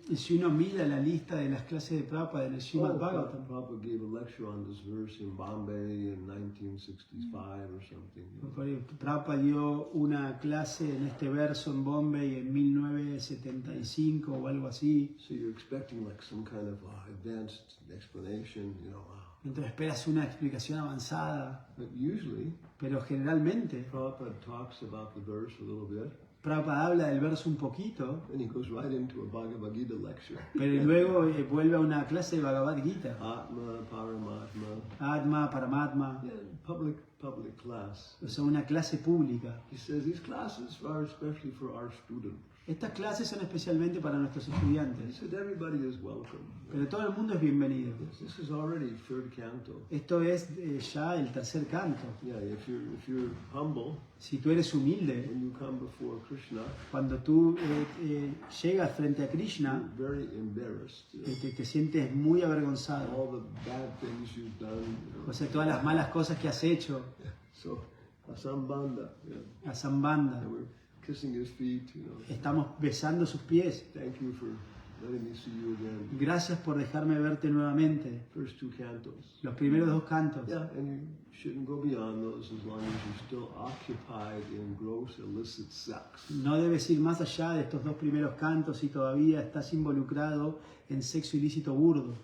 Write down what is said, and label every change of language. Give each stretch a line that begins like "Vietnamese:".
Spanish: Y si uno mira la lista de las clases de Prabhupada en el Srimad Bhagavatam,
English: Prabhupada gave a lecture on this verse in Bombay in 1965 or something.
Spanish: Prabhupada dio una clase en este verso en Bombay en 1975 o algo así.
English: So you're expecting like some kind of advanced explanation,
Spanish: Entonces esperas una explicación avanzada,
English: But usually,
Spanish: pero generalmente
English: Prabhupada talks about the verse a little bit,
Spanish: Prabhupada habla del verso un poquito,
English: and he goes right into a Bhagavad Gita lecture.
Spanish: pero luego vuelve a una clase de Bhagavad Gita.
English: Atma, Paramatma,
Spanish: Atma, Paramatma,
English: yeah, public class.
Spanish: o sea, una clase pública.
English: He says these classes are especially for our students.
Spanish: Estas clases son especialmente para nuestros
English: He
Spanish: estudiantes,
English: said everybody is welcome.
Spanish: pero todo el mundo es bienvenido.
English: This is already third canto.
Spanish: Esto es ya el tercer canto.
English: Yeah, if you're humble,
Spanish: Si tú eres humilde,
English: when you come before Krishna,
Spanish: cuando tú llegas frente a Krishna,
English: you're very embarrassed.
Spanish: te sientes muy avergonzado.
English: All the bad things you've done.
Spanish: O sea, todas las malas cosas que has hecho,
English: So, asambanda,
Spanish: a Sambanda.
English: and we're kissing his feet,
Spanish: Estamos besando sus pies.
English: Thank you for letting me see you again.
Spanish: Gracias por dejarme verte nuevamente.
English: First two cantos.
Spanish: Los primeros dos cantos.
English: Yeah, and you shouldn't go beyond those as long as you're still occupied in gross illicit sex.
Spanish: No debes ir más allá de estos dos primeros cantos si todavía estás involucrado en sexo ilícito burdo.